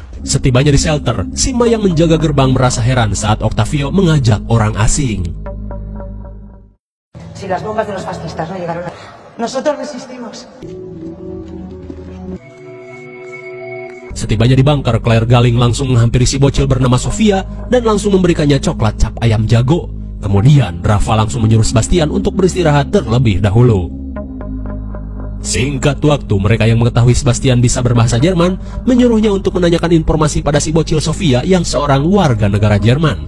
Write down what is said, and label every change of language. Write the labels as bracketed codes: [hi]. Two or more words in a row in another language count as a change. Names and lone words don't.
[id] Setibanya di shelter, Sima yang menjaga gerbang merasa heran saat Octavio mengajak orang asing. [es] Si las bombas de los fascistas no llegaron a... Nosotros resistimos. [id] Setibanya di bunker, Claire Galing langsung menghampiri si bocil bernama Sofia dan langsung memberikannya coklat cap ayam jago. Kemudian, Rafa langsung menyuruh Sebastian untuk beristirahat terlebih dahulu. Singkat waktu, mereka yang mengetahui Sebastian bisa berbahasa Jerman menyuruhnya untuk menanyakan informasi pada si bocil Sofia yang seorang warga negara Jerman.